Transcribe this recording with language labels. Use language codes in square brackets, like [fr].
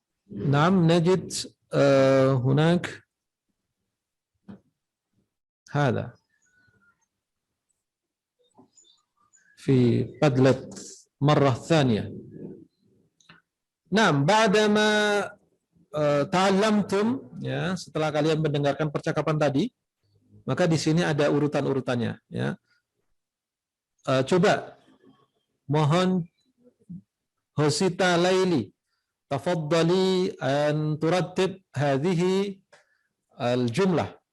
[ar] نعم نجد هناك هذا في بدلة مرة ثانية. نعم بعدما تعلمتم [id] ya, setelah kalian mendengarkan percakapan tadi, maka di sini ada urutan-urutannya ya. Coba mohon Hosita Laili [ar] تفضلي أن ترتب هذه الجملة.